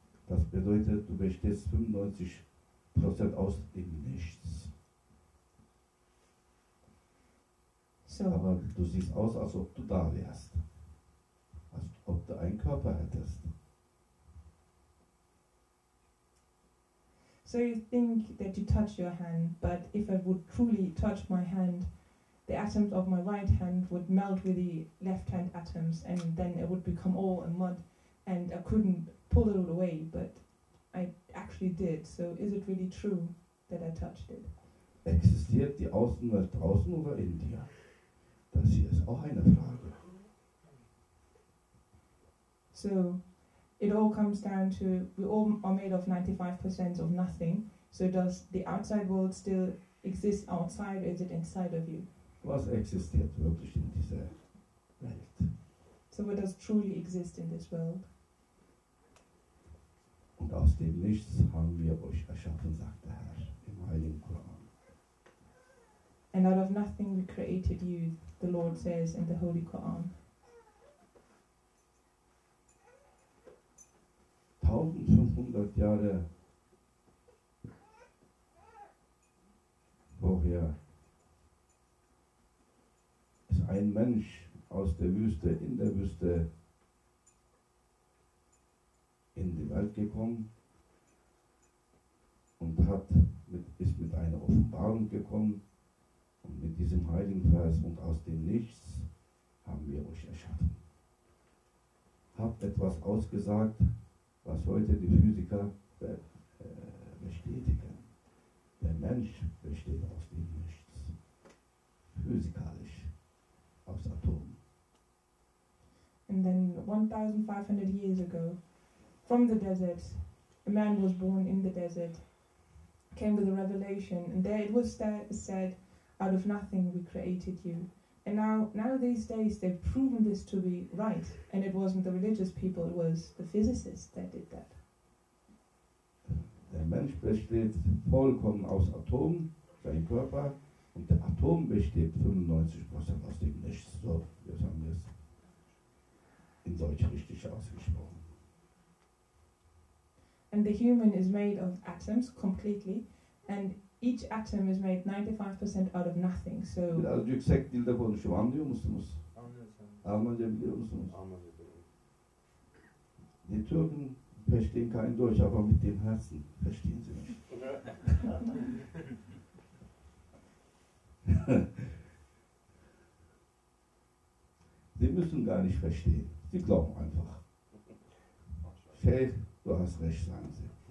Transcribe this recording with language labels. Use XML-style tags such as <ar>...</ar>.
<de>Das bedeutet, du bestehst 95% aus dem Nichts. So, Aber du siehst aus, als ob du da wärst. Als ob du einen Körper hättest.</de> <en>so you think that you touch your hand, but if I would truly touch my hand, the atoms of my right hand would melt with the left hand atoms, and then it would become all a mud, and I couldn't pull it away, but I actually did. So is it really true that I touched it?</en> <de>Existiert die Außenwelt draußen oder in dir? Das hier ist auch eine Frage.</de> <en>So it all comes down to, we all are made of 95% of nothing. So does the outside world still exist outside, or is it inside of you?</en> <de>Was existiert wirklich in dieser Welt?</de> <en>So what does truly exist in this world?</en> <de>aus dem Nichts haben wir euch erschaffen, sagt der Herr im Heiligen Koran.</de> <en>And out of nothing we created you, the Lord says in the Holy Quran.</en> <de>1500 Jahre vorher ist ein Mensch aus der Wüste, in der Wüste in die Welt gekommen und ist mit einer Offenbarung gekommen und mit diesem heiligen Vers: und aus dem Nichts haben wir euch erschaffen. Habt etwas ausgesagt, was heute die Physiker bestätigen. Der Mensch besteht aus dem Nichts. Physikalisch, aus Atomen.</de> <en>And then 1,500 years ago, from the desert, a man was born in the desert, came with a revelation, and there it was said, out of nothing we created you. And now these days they've proven this to be right, and it wasn't the religious people, it was the physicists that did that.</en> <de>Der Mensch besteht vollkommen aus Atomen, sein Körper, und der Atom besteht 95% aus dem Nichts. So, jetzt haben wir es in Deutsch richtig ausgesprochen.</de> <en>And the human is made of atoms completely, and each atom is made 95% out of nothing.</en> <de>So</de> <tr>Biraz yüksek dilde konuşuyorum. Anlıyor musunuz? Almanca biliyor musunuz?</tr> <de>Die Türken verstehen kein Deutsch, aber mit dem Herzen verstehen sie mich. Sie müssen gar nicht verstehen. Sie glauben einfach. Sheikh, du hast recht, sagen sie.</de>